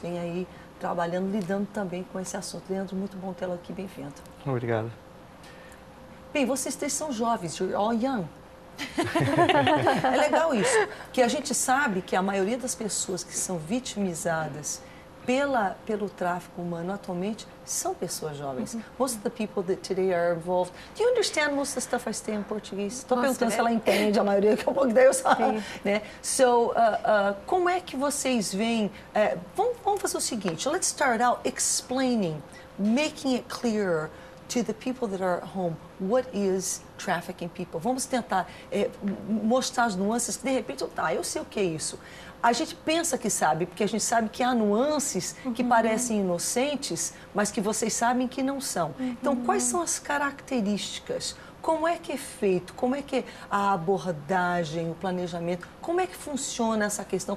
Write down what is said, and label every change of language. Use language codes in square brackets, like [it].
[pt] Vem aí trabalhando, lidando também com esse assunto. Leandro, muito bom tê-lo aqui, bem-vindo. Obrigado. Bem, vocês três são jovens, [en] you're all young. [pt] É legal isso, que a gente sabe que a maioria das pessoas que são vitimizadas pelo tráfico humano atualmente são pessoas jovens. [en] Most of the people that today are involved. Do you understand most of the stuff I say in português? [pt] Estou perguntando se ela entende a maioria, que é um pouco daí eu só, né? So, como é que vocês veem? Vamos fazer o seguinte. [en] Let's start out explaining, making it clearer to the people that are at home what is trafficking people. [pt] Vamos tentar mostrar as nuances que de repente, eu sei o que é isso. A gente pensa que sabe, porque a gente sabe que há nuances que parecem inocentes, mas que vocês sabem que não são. Então, quais são as características? Como é que é feito? Como é que é a abordagem, o planejamento? Como é que funciona essa questão?